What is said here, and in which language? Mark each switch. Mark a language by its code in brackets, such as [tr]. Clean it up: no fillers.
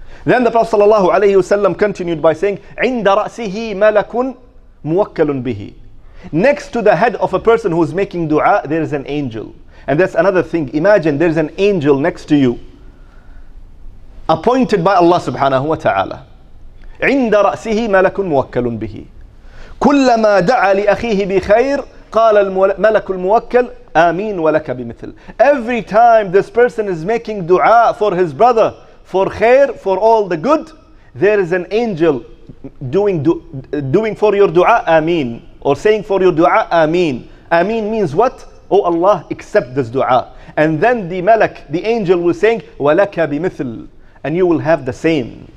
[en] Then the Prophet sallallahu alayhi wa sallam continued by saying, [ar] عند رأسه ملك موكل به. [en] Next to the head of a person who is making dua, there is an angel. And that's another thing. Imagine there is an angel next to you, appointed by Allah subhanahu wa ta'ala. [ar] عند رأسه ملك موكل به. كلما دعا لأخيه بخير قال الملك الموكل آمين ولك بمثل. [en] Every time this person is making dua for his brother, for khair, for all the good, there is an angel doing for your dua Ameen, or saying for your dua Ameen. Ameen means what? Oh Allah, accept this dua. And then the malak, the angel, will saying [ar] وَلَكَ بِمِثْل, [en] and you will have the same.